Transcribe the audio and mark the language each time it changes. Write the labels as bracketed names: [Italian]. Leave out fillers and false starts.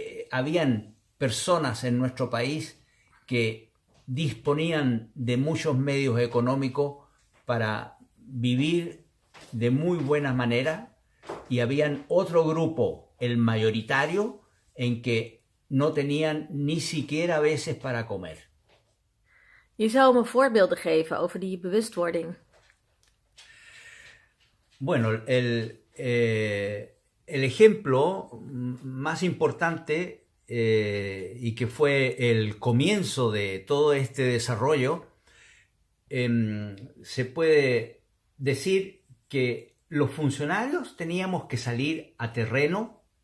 [Spanish] habían personas en nuestro país que disponían de muchos medios económicos para vivir de muy buena manera, y habían otro grupo, el mayoritario, en que no tenían ni siquiera a veces para comer. [Dutch] Je zou me voorbeelden geven over die bewustwording. [Spanish] Bueno, el ejemplo más importante y que fue el comienzo de todo este desarrollo, se puede decir que los funcionarios teníamos que salir a terreno